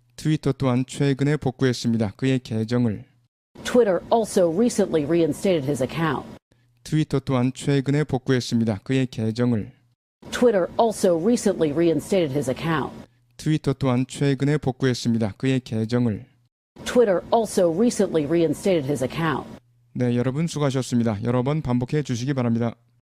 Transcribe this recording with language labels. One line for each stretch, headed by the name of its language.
Korean: 트위터 또한 최근에 복구했습니다. 그의 계정을.
English: Twitter also recently reinstated his account.
Korean: 트위터 또한 최근에 복구했습니다. 그의 계정을.
English: Twitter also recently reinstated his account.
Korean: 트위터 또한 최근에 복구했습니다. 그의 계정을.
English: Twitter also recently reinstated his account.
Korean: 네, 여러분 수고하셨습니다. 여러 번 반복해 주시기 바랍니다.